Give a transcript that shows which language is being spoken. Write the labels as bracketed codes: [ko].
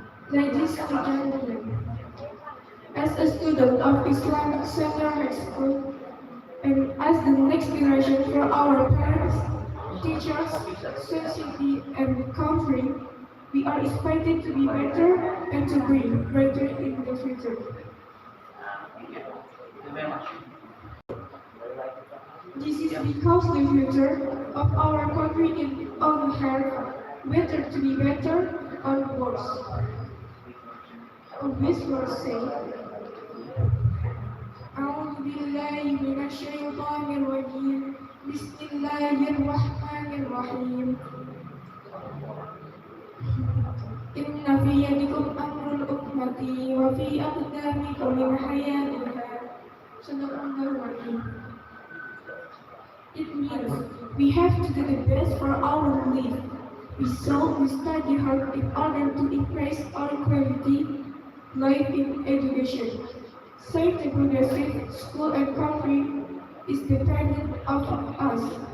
[en] Ladies and gentlemen, as a student of Islamic Center High School, and as the next generation for our parents, teachers, society, and country, we are expected to be better and to be better in the future. This is because the future of our country is on hand, whether to be better or worse. Always will say, [ar] أعوذ بالله من الشيطان الرجيم بسم الله الرحمن الرحيم إن في يدكم أمر الأمة وفي أقدامكم من حياتها صدق الله العظيم. [en] It means we have to do the best for our life. We study hard in order to increase our quality life in education. Safe and progressive school and country is dependent on us.